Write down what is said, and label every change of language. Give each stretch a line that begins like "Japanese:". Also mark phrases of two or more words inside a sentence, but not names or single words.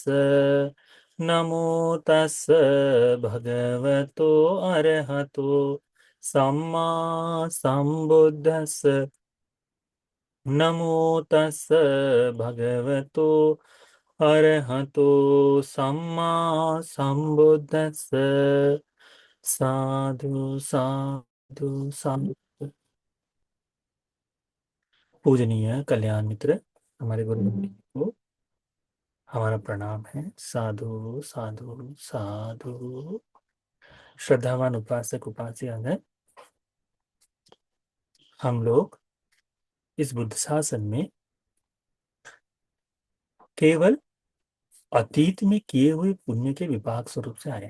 Pali: नमो तस् भगवतो अरहतो सम्मा संबुद्धस्स। नमो तस् भगवतो अरहतो सम्मा संबुद्धस्स। साधु साधु साधु।
Hindi: पूजनीय कल्याण मित्र, हमारे गुरु को हमारा प्रणाम है।
Pali: साधु साधु साधु।
Hindi: श्रद्धावान उपासक उपासिकागण, हम लोग इस बुद्ध शासन में केवल अतीत में किए हुए पुण्य के विपाक स्वरूप से आए हैं।